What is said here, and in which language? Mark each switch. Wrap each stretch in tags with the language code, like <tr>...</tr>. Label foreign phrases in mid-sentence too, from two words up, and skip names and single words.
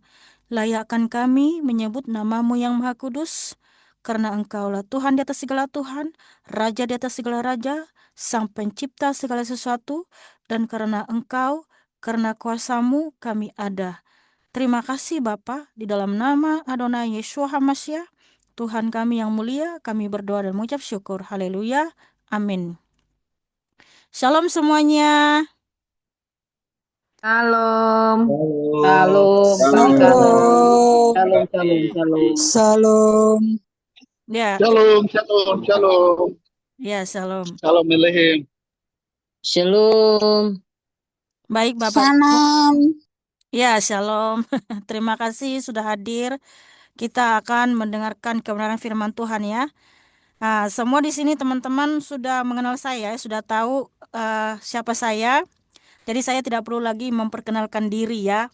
<id>Layakkan kami menyebut nama-Mu yang Maha Kudus, karena Engkaulah Tuhan di atas segala Tuhan, Raja di atas segala Raja, Sang Pencipta segala sesuatu, dan karena Engkau, karena kuasa-Mu kami ada. Terima kasih Bapa, di dalam nama Adonai Yeshua HaMashiach, Tuhan kami yang mulia, kami berdoa dan mengucap syukur. Haleluya. Amin. Shalom semuanya. Shalom. Shalom. Shalom, Kak Mikana. Shalom. Shalom, shalom, shalom. Shalom. Ya, Shalom, shalom, shalom. ya shalom. Shalom Elohim. Shalom. Baik Bapak Ibu. Salam. Ya, shalom. Terima kasih sudah hadir. Kita akan mendengarkan kebenaran firman Tuhan ya. Nah, semua di sini teman-teman sudah mengenal saya, sudah tahu siapa saya. Jadi saya tidak perlu lagi memperkenalkan diri ya.</id>